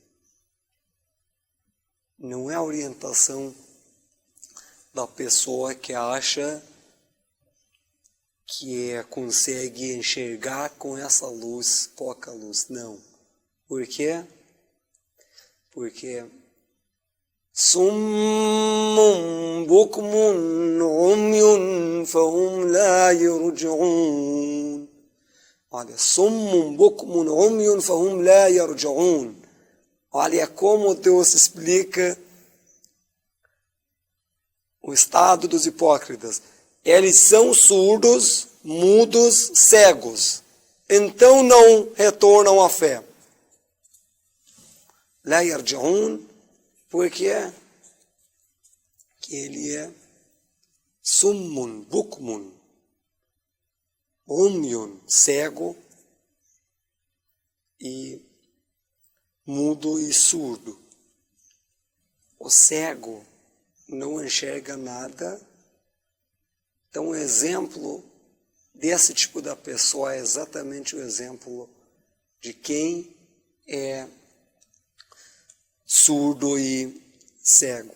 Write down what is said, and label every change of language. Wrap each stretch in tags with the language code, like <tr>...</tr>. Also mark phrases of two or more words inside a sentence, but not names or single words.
<pt>Não é a orientação da pessoa que acha que consegue enxergar com essa luz, pouca luz. Não. Por quê?</pt> <ar>Porque صم بكم عمي فهم لا يرجعون. Olha, صم بكم عمي فهم لا يرجعون.</ar> <pt>Olha como Deus explica o estado dos hipócritas. Eles são surdos, mudos, cegos. Então não retornam à fé.</pt> <ar>لا يرجعون,</ar> <pt>porque que ele é</pt> <ar>صم بكم عمي,</ar> <pt>cego, e mudo e surdo. O cego não enxerga nada Então, o exemplo desse tipo da pessoa é exatamente o exemplo de quem é surdo e cego.</pt>